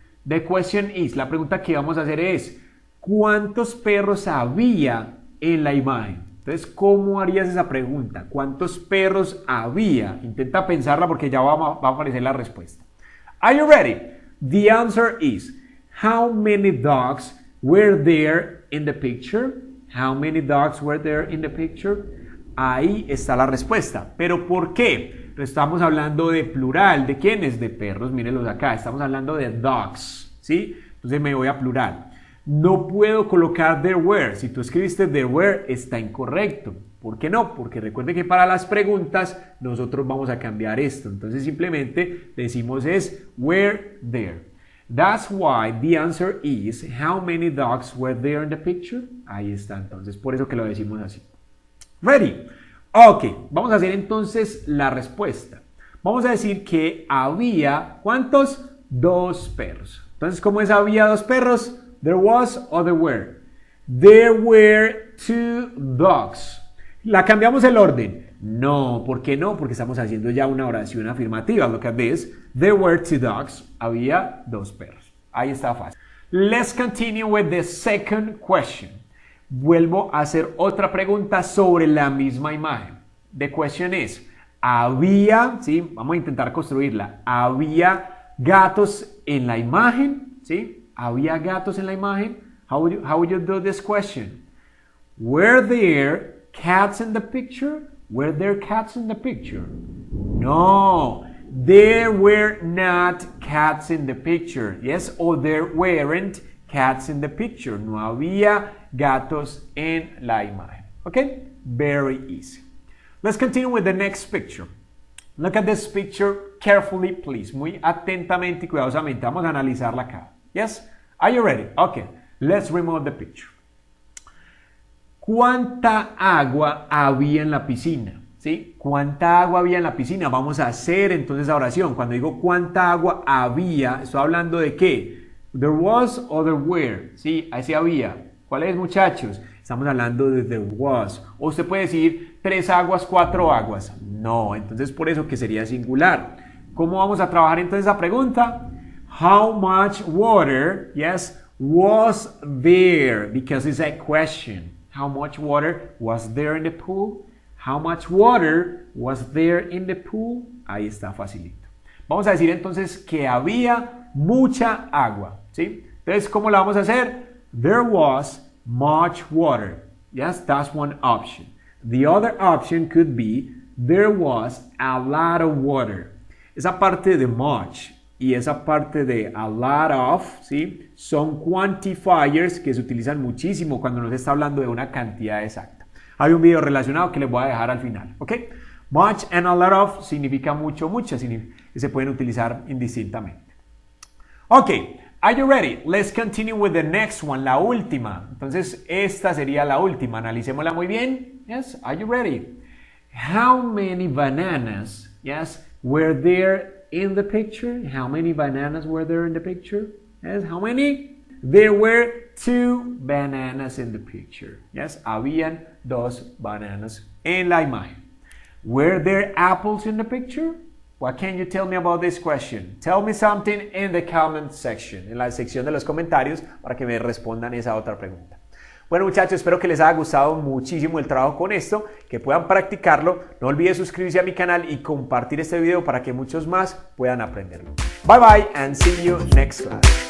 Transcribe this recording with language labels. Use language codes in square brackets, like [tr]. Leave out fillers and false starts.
[en] The question is, [es] la pregunta que vamos a hacer es, ¿cuántos perros había en la imagen? Entonces, ¿cómo harías esa pregunta? ¿Cuántos perros había? Intenta pensarla porque ya va a aparecer la respuesta. [en] Are you ready? The answer is, how many dogs were there in the picture? How many dogs were there in the picture? [es] Ahí está la respuesta. ¿Pero por qué? Estamos hablando de plural. ¿De quiénes? De perros. Mírenlos acá. Estamos hablando de dogs. ¿Sí? Entonces me voy a plural. No puedo colocar there were. Si tú escribiste there were, está incorrecto. ¿Por qué no? Porque recuerde que para las preguntas nosotros vamos a cambiar esto. Entonces simplemente decimos es were there. [en] That's why the answer is how many dogs were there in the picture. [es] Ahí está. Entonces por eso que lo decimos así. [en] Ready? Ok. [es] Vamos a hacer entonces la respuesta. Vamos a decir que había ¿cuántos? 2 perros. Entonces ¿cómo es había 2 perros? [en] There was or there were. There were 2 dogs. [es] ¿La cambiamos el orden? No, ¿por qué no? Porque estamos haciendo ya una oración afirmativa. [en] Look at this. There were 2 dogs. [es] Había 2 perros. Ahí está fácil. [en] Let's continue with the second question. [es] Vuelvo a hacer otra pregunta sobre la misma imagen. [en] The question is, [es] ¿había, sí? Vamos a intentar construirla. ¿Había gatos en la imagen? ¿Sí? ¿Había gatos en la imagen? [en] How would you do this question? Were there cats in the picture? Were there cats in the picture? No, there were not cats in the picture. Yes, or there weren't cats in the picture. [es] No había gatos en la imagen. [en] Okay, very easy. Let's continue with the next picture. Look at this picture carefully, please. [es] Muy atentamente y cuidadosamente. Vamos a analizarla acá. [en] Yes? Are you ready? Okay, let's remove the picture. [es] ¿Cuánta agua había en la piscina? ¿Sí? ¿Cuánta agua había en la piscina? Vamos a hacer entonces la oración. Cuando digo cuánta agua había, estoy hablando de qué. [en] There was or there were. [es] ¿Sí? Así había. ¿Cuál es, muchachos? Estamos hablando de there was. O usted puede decir 3 aguas, 4 aguas. No, entonces por eso que sería singular. ¿Cómo vamos a trabajar entonces esa pregunta? [en] How much water, yes, was there? Because it's a question. How much water was there in the pool? How much water was there in the pool? [es] Ahí está, facilito. Vamos a decir entonces que había mucha agua, ¿sí? Entonces, ¿cómo la vamos a hacer? [en] There was much water. Yes, that's one option. The other option could be there was a lot of water. [es] Esa parte de much y esa parte de a lot of, ¿sí? Son quantifiers que se utilizan muchísimo cuando nos está hablando de una cantidad exacta. Hay un video relacionado que les voy a dejar al final, ¿ok? [en] Much and a lot of [es] significa mucho, mucha, y se pueden utilizar indistintamente. [en] Ok, are you ready? Let's continue with the next one, [es] la última. Entonces, esta sería la última. Analicémosla muy bien. [en] Yes, are you ready? How many bananas, yes, were there in the picture? How many bananas were there in the picture? Yes, how many? There were 2 bananas in the picture. [es] Yes, habían 2 bananas en la imagen. [en] Were there apples in the picture? What can you tell me about this question? Tell me something in the comment section, [es] en la sección de los comentarios, para que me respondan esa otra pregunta. Bueno, muchachos, espero que les haya gustado muchísimo el trabajo con esto, que puedan practicarlo. No olviden suscribirse a mi canal y compartir este video para que muchos más puedan aprenderlo. [en] Bye bye and see you next class.